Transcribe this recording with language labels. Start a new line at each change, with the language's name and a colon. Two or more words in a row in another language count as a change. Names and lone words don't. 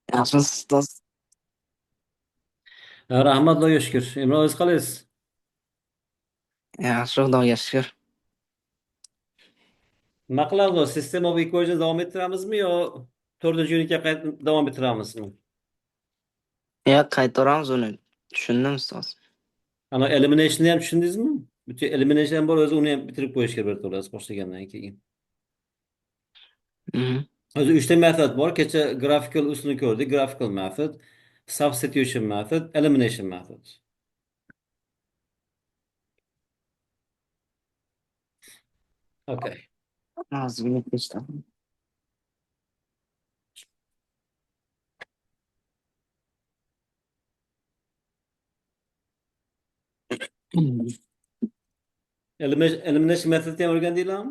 Uzbek: Yaxshimisiz do'st? Rahmat, Xudoga shukur. Imron, o'zi qalaysiz? Yaxshi, Xudoga shukr. Nima qilamiz?
English: System of equations
Uzbek: davom ettiramizmi yo 4-unitga davom ettiramizmi? Qaytaramiz uni. Tushundim ustoz. Ana eliminationni ham tushundingizmi? Bitta elimination bor, o'zi uni ham bitirib qo'yish kerak birato'la boshlagandan keyin. Mhm. O'zi 3 ta metod bor. Kecha graphical usulni ko'rdik.
English: Graphical method, substitution method, elimination method.
Uzbek: Okay. Hozirgina kechdim.
English: Elimination methodni
Uzbek: ham o'rgandinglarmi?